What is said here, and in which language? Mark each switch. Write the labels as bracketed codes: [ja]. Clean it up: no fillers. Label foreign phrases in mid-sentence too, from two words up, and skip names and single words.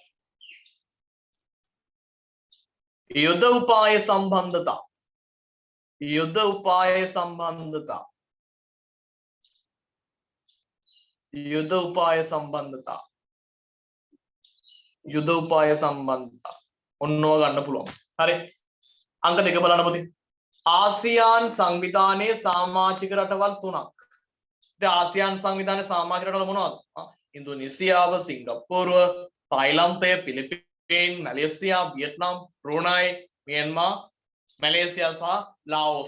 [si] යුද්ධ උපාය සම්බන්ධතා. යුද්ධ උපාය සම්බන්ධතා යුද්ධ උපාය සම්බන්ධතා යුද්ධ උපාය සම්බන්ධතා ඔන්නෝ ගන්න පුළුවන්. හරි. අංක දෙක බලන්න පුතේ. ආසියානු සංවිධානයේ සමාජික රටවල් 3ක්. ඉතින් ආසියානු සංවිධානයේ සමාජික රටවල් මොනවද? ඉන්දුනීසියාව, සිංගප්පූරුව, තායිලන්තය, පිලිපීන්, මැලේසියා, වියට්නාම්, බ්‍රූනයි, මියන්මාර්, මැලේසියා සහ ලාओस.